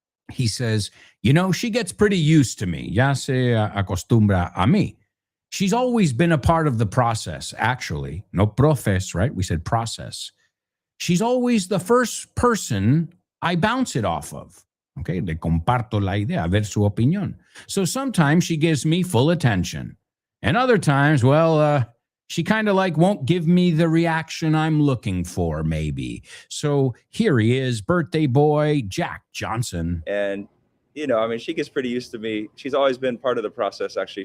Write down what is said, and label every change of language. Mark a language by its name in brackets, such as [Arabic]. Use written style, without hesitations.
[English] He says, you know, she gets pretty used to me. [Spanish] Ya se acostumbra a mí. [English] She's always been a part of the process, actually. No proces, right? We said process. She's always the first person I bounce it off of. [Spanish] Okay, le comparto la idea, a ver su opinión. [English] So sometimes she gives me full attention. And other times, well, she kind of like won't give me the reaction I'm looking for, maybe. So here he is, birthday boy, Jack Johnson. And you know, I mean, she gets pretty used to me. She's always been part of the process, actually.